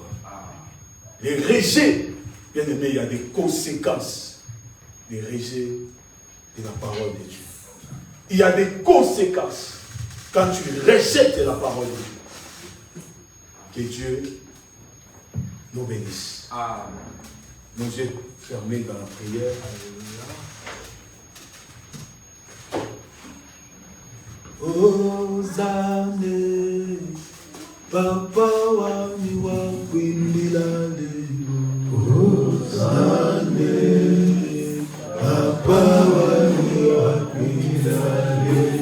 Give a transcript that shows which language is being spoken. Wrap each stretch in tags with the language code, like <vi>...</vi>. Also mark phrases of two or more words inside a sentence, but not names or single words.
<fr>Les rejets, bien aimé, il y a des conséquences des rejets de la parole de Dieu. Il y a des conséquences quand tu rejettes la parole de Dieu. Que Dieu nous bénisse. Nos yeux fermés dans la prière.</fr> <bem>Ozane, Papa wami wakwindilale. Ozane, Papa wami wakwindilale.</bem>